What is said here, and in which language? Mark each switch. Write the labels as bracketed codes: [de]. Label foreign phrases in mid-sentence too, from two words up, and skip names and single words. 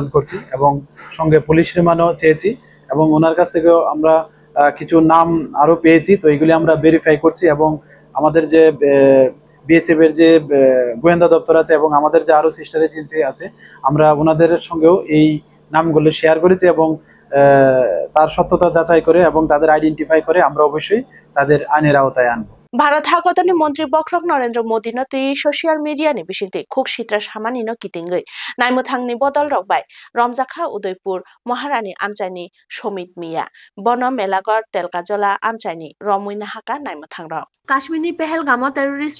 [bn] করছি এবং সঙ্গে [en] police remand [bn] চেয়েছি এবং ওনার কাছ থেকেও আমরা কিছু নাম আরও পেয়েছি তো এইগুলি আমরা ভেরিফাই করছি এবং আমাদের যে বিএসএফ এর যে গোয়েন্দা দপ্তর আছে এবং আমাদের যে আরো [en] sister agency [bn] আছে আমরা ওনাদের সঙ্গেও এই নামগুলো শেয়ার করেছি এবং তার সত্যতা যাচাই করে এবং তাদের আইডেন্টিফাই করে আমরা অবশ্যই তাদের আইনের আওতায় আনবো [trp] भारत हागतनि मन्त्री बख्रक नरेन्द्र मोदी न तै [en] social media [trp] नि बिसिंते खुक सित्रा सामानि न कितिंगै नाइमथांनि बदल रकबाय रमजाखा उदयपुर महारानी आमचाइनि समित मिया बन मेलागर तेलकाजला आमचाइनि रमुइना हाका नाइमथां रक काश्मीरनि पहलगामो टेररिस्ट